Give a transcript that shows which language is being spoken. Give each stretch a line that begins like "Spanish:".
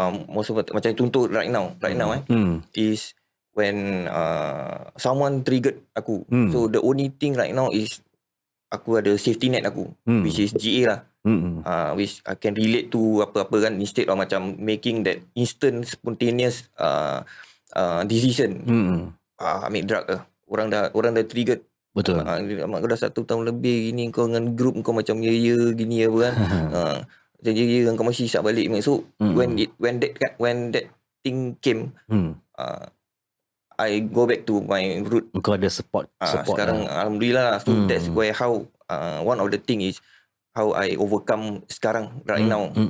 Malay: Sebab macam contoh
English: right now is when someone triggered
Malay: aku.
English: So the only thing right now is
Malay: aku ada
English: safety net
Malay: aku,
English: which is GA
Malay: lah.
English: Which I can relate to
Malay: apa-apa kan,
English: instead of
Malay: macam
English: making that instant spontaneous decision.
Malay: Ambil drug lah. Orang dah triggered. Betul. Kau dah 1 tahun lebih gini, kau dengan group kau macam ya gini apa kan. Macam ya kau masih isap balik.
English: So when that thing came, I go back to my root.
Malay: Kau ada
English: support
Malay: sekarang lah. Alhamdulillah.
English: So that's where how one of the thing is how I overcome
Malay: sekarang
English: right now.